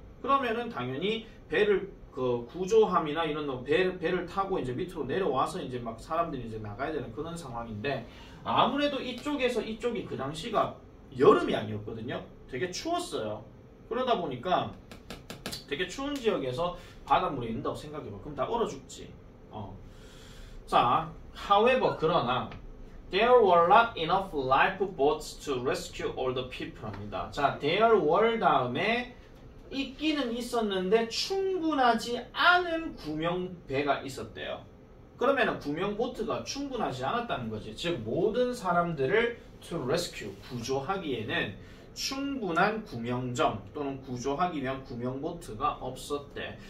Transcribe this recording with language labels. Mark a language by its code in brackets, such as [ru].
[ko] 그러면은 당연히 배를 그 구조함이나 이런 배를 타고 이제 밑으로 내려와서 이제 막 사람들이 이제 나가야 되는 그런 상황인데, 아무래도 이쪽에서 이쪽이 그 당시가 여름이 아니었거든요. 되게 추웠어요. 그러다 보니까 되게 추운 지역에서 바닷물에 있는다고 생각해봐. 그럼 다 얼어 죽지. [en] 자, however, [ko] 그러나 [en] there were not enough lifeboats to rescue all the people 합니다. [ko] 자, [en] there were [ko] 다음에 있기는 있었는데 충분하지 않은 구명배가 있었대요. 그러면 구명보트가 충분하지 않았다는 거지. 즉 모든 사람들을 [en] to rescue, [ko] 구조하기에는 충분한 구명정 또는 구조하기 위한 구명보트가 없었대.